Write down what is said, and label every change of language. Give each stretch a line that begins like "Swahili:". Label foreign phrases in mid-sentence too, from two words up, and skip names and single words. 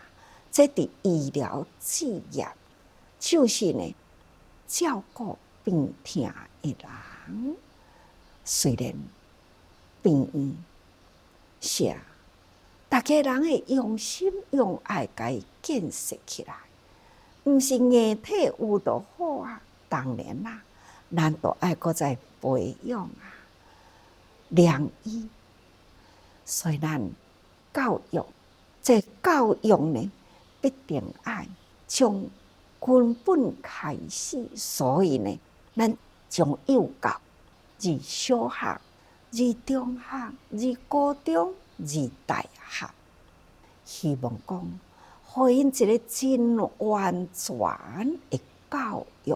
Min Nan Chinese: 这伫医疗事业，就是呢，照顾病痛的人，虽然病院是大家人会用心用爱甲伊建设起来，毋是硬体有就好啊。当然啦，咱都爱搁再培养啊，良医。所以咱教育，这教育呢，必定爱从根本开始。所以呢，咱从幼教、至小学、至中学、至高中、至大学，希望讲，互因一个真完全的教育。